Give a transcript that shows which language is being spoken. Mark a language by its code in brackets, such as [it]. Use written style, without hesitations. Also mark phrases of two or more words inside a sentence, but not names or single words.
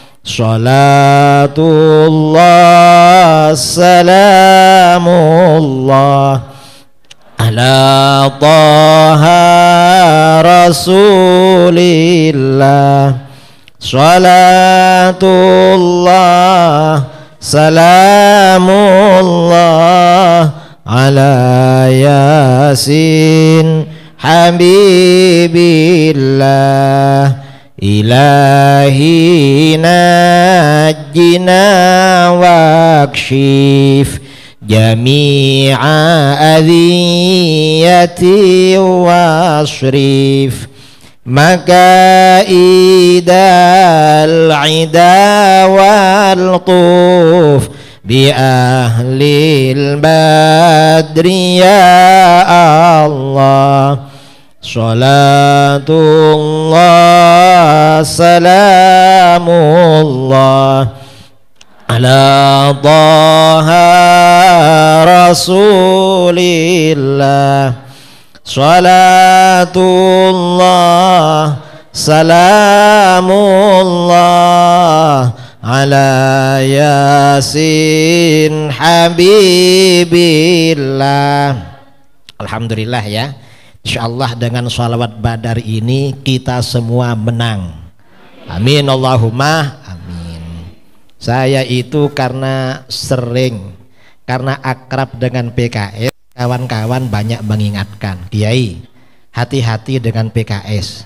[ar] صلاة الله سلام الله على طه رسول الله. صلاة الله سلام الله على يس حبيب الله. إلهي نجنا واكشف جميع أذية واصرف مكائد العدا والطف بأهل البدر يا الله. صلاة الله سلام الله على طه رسول الله. صلاة الله سلام الله على يس حبيب الله. [id] Alhamdulillah ya. Insyaallah dengan sholawat Badar ini kita semua menang. [ar] آمين اللهم آمين. [id] Saya itu karena akrab dengan PKS, kawan-kawan banyak mengingatkan, Kiai, hati-hati dengan PKS.